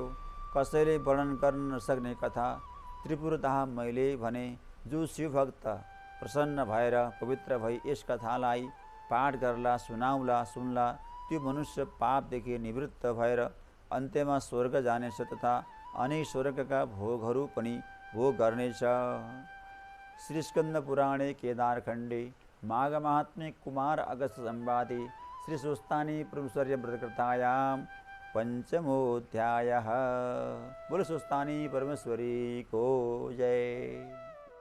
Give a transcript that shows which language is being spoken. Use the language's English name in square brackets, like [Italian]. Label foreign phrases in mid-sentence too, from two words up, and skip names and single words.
[Nepali] कसैले वर्णन गर्न नसक्ने कथा त्रिपुरदाह मैले भने। जो शिवभक्त प्रसन्न भएर पवित्र भई यस कथालाई पाठ गर्ला, सुनाउला, सुन्ला, त्यो मनुष्य पापदेखि निवृत्त भएर अन्त्यमा स्वर्ग जानेछ तथा अनेक स्वर्गका भोगहरू पनि भोग गर्नेछ। [Sanskrit] श्री स्कन्द पुराणे केदारखण्डे माघ महात्म्ये कुमार अगस्त संवादे श्री स्वस्तानी परमेश्वर्य व्रतकथायां पंचमोऽध्यायः। [Hindi] बोलो स्वस्तानी परमेश्वरी को जय।